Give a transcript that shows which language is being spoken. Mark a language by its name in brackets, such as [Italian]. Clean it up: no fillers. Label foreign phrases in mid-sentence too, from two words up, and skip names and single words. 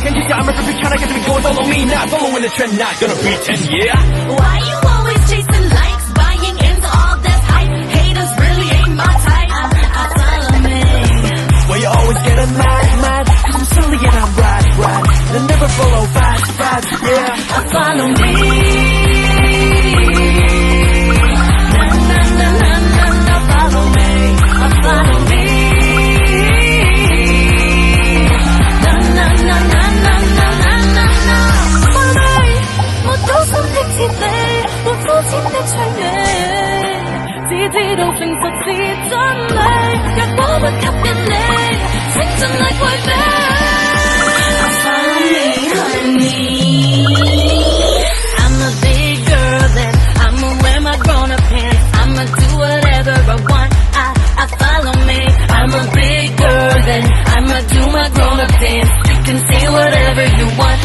[English] Can't you see I'm a perfect trying to get to be going? Follow me, not following the trend, not gonna pretend, yeah. Why you always chasing likes, buying into all this hype? Haters really ain't my type. Follow me. Why you always getting mad? 'Cause I'm silly and I'm right. And I never follow fast, yeah. Follow me. Na na na na na na, follow me. Follow me. Na na na na na na na na na, follow me. [Cantonese] 沒高深的哲理，沒膚淺的趣味，只知道誠實是真理。若果不吸引你，請盡力迴避。 [English] Follow me, honey. I'm a big girl then I'ma wear my grown-up pants. I'ma do whatever I want. I follow me. I'm a big girl then I'ma do my grown-up dance. You can say whatever you want.